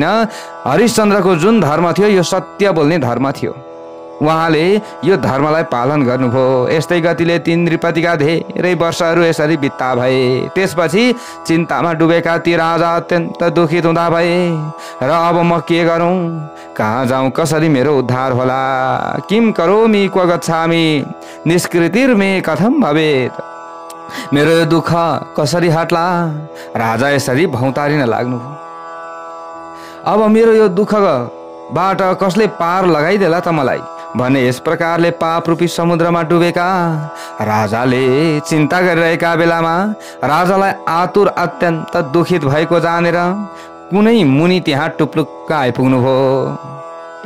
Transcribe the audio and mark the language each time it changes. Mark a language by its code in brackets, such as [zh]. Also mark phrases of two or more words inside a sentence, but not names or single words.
[ne] हरिश्चन्द्रको जुन धर्म थियो यो सत्य बोल्ने धर्म थियो, उहाँले यो धर्मलाई पालन गर्नुभयो। यस्तै गतिले तीन नृपतिका धेरै वर्षहरू यसरी बित्ता भए। त्यसपछि चिन्तामा डुबेका ती राजा अत्यन्त दुखित हुँदा भए र अब म के गरौँ, कहाँ जाउँ, कसरी मेरो उद्धार होला। [sa] किम करोमि क्व गच्छामि निष्कृतिर्मे कथम भवेत्। [ne] मेरो यो दुःख कसरी हट्ला। राजा यसरी भौतारिन लाग्नुभयो। अब मेरो यो दुःखबाट कसले पार लगाइदेला त मलाई भने यस प्रकारले पाप रूपी समुद्रमा डुबेका राजाले चिन्ता गरिरहेका बेलामा राजालाई आतुर अत्यन्त दुखित भएको जानेर कुनै मुनि त्यहाँ टुप्लुक्क आइपुग्नु भयो।